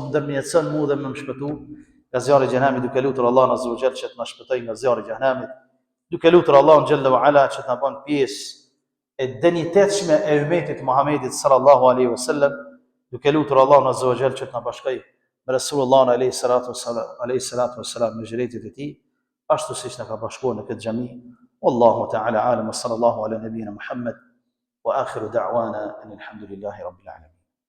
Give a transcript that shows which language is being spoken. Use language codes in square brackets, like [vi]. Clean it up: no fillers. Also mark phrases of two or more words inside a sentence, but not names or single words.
[sq] ndërmjetëson mua dhe më shpëtu nga zjarri i xhenemit, duke lutur Allahun [ar] عز وجل [sq] që të na shpëtojë nga zjarri i xhenemit, duke lutur Allahun [ar] جل وعلا [sq] që të na bën pjesë e denjitetshme e ummetit Muhamedit [ar] صلى الله عليه وسلم, [sq] duke lutur Allahun [ar] عز وجل [sq] që të na bashkojë me [ar] رسول الله عليه الصلاة والسلام [sq] në xhiretit e tij, ashtu siç na ka bashkuar në këtë xhami. [ar] والله تعالى أعلم، صلى الله على نبينا محمد وآخر دعوانا الحمد لله رب العالمين.